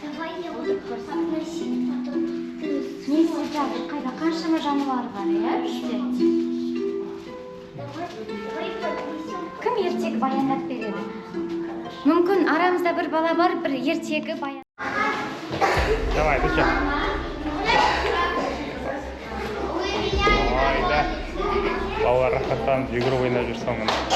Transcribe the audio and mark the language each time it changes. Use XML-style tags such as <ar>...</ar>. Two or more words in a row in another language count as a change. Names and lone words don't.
<kk>не істеп жатыр қайда қаншама жануар бар иә іште кім ертегі баяндап береді мүмкін арамызда бір бала бар бір ертегі баян</kk> <ru>Давай, ты что? Ой, да.</ru> <kk>Балалар рахаттанып жүгіріп ойнап жүрсің міне.</kk>